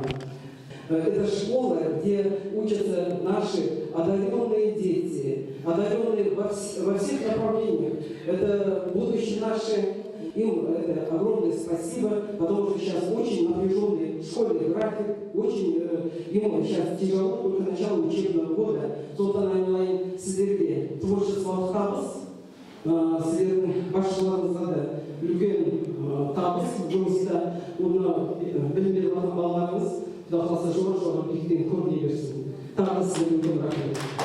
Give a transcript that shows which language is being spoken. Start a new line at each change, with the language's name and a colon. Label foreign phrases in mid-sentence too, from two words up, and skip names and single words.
Russian: Это школа, где учатся наши одаренные дети, одаренные во всех направлениях. Это будущее наше. Им это огромное спасибо, потому что сейчас очень напряженный школьный график, очень ему сейчас тяжело, только начало учебного года.
Kazakh: Султан Аймалайын сіздерге творчество табыс, сіздердің басшыларыңызға үлкен табыс жұмыста, оны білім беріп жатқан балаларыңыз Құдай қаласа жоғары биіктен көріне берсін. Тағы сіздерге үлкен рахмет.